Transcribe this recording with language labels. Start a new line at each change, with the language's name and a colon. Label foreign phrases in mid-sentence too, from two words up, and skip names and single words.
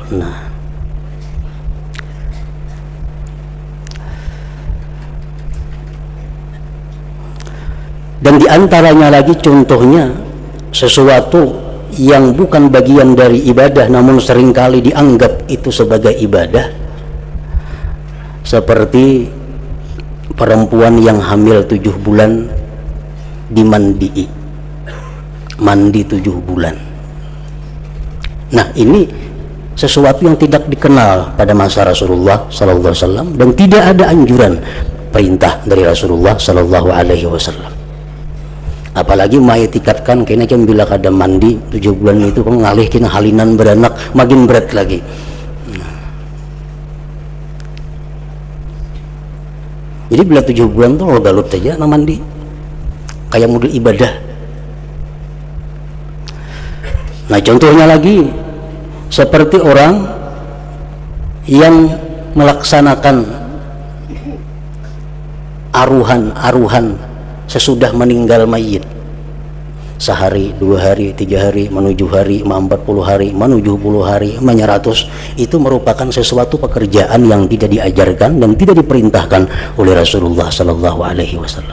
Indonesian: Nah, dan diantaranya lagi contohnya sesuatu yang bukan bagian dari ibadah namun seringkali dianggap itu sebagai ibadah, seperti perempuan yang hamil 7 bulan dimandii, mandi 7 bulan. Nah, ini sesuatu yang tidak dikenal pada masa Rasulullah
Arabic: صلى الله عليه وسلم,
Indonesian: dan tidak ada anjuran perintah dari Rasulullah
Arabic: صلى الله عليه وسلم.
Banjar: Apalagi maitikatkan kena bila kada mandi 7 bulan itu ngalih kena halinan beranak makin berat lagi. Jadi bila 7 bulan tuh lo galut aja nah mandi kayak model ibadah.
Indonesian: Nah, contohnya lagi seperti orang yang melaksanakan aruhan sesudah meninggal mayit, sehari, 2 hari, 3 hari, menuju hari, 40 hari, menuju 70 hari, 100, itu merupakan sesuatu pekerjaan yang tidak diajarkan dan tidak diperintahkan oleh Rasulullah
Arabic: صلى الله عليه وسلم.